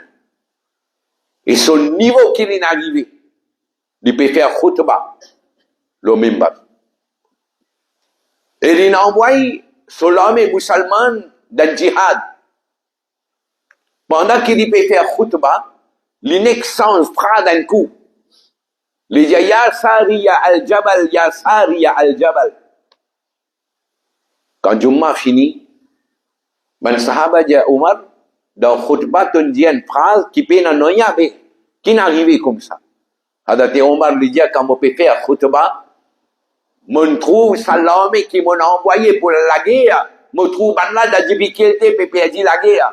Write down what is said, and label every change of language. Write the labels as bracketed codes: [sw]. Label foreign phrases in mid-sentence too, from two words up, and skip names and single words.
[fr] Et son niveau qu'il est arrivé, il peut faire khutbah, le mimbar. Et il a envoyé sur l'armée musulmane dans le djihad. Pendant qu'il peut faire khutbah, l'inexcence fera d'un coup. Il dit [ar] يا سارية الجبل, يا سارية الجبل. [fr] Quand Jumma fini, ben sahaba dit Omar, dans khutbah, on dit une phrase qui peut n'arriver, qui n'arrive comme ça. Hazrat Omar lui dit quand on peut faire khutbah, on trouve ça l'armée qui m'a envoyé pour la guerre, on trouve là la difficulté pour perdre la guerre.